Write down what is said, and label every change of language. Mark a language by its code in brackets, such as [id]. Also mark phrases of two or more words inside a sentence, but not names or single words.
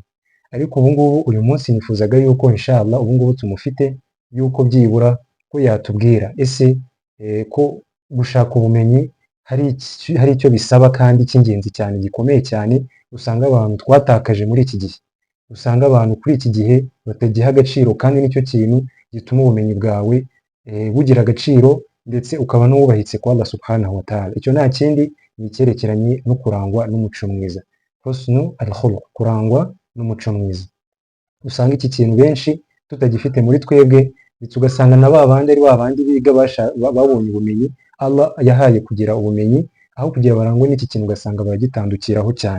[rw] Ariko ubu ngubu uyu munsi nifuzaga yuko inshallah ubu ngubu tumufite yuko byibura ko yatubwira ese ko gushaka ubumenyi hari icyo bisaba kandi cy'ingenzi cyane gikomeye cyane usanga abantu twatakaje muri iki gihe. Usanga abantu kuri iki gihe batagiha agaciro kandi nicyo kintu gituma ubumenyi bwawe bugira agaciro ndetse ukaba n'uwubahitse kwa Allah [ar] سبحانه وتعالى. [rw] Icyo nta kindi ni icyerekeranye no kurangwa n'umuco mwiza, [ar] حسن الخلق, [rw] kurangwa n'umuco mwiza. Usanga iki kintu benshi tutagifite muri twebwe ndetse ugasanga na babandi ari babandi biga babonye ubumenyi Allah yahaye kugira ubumenyi, aho kugira barangwe n'iki kintu ugasanga baragitandukiraho cyane.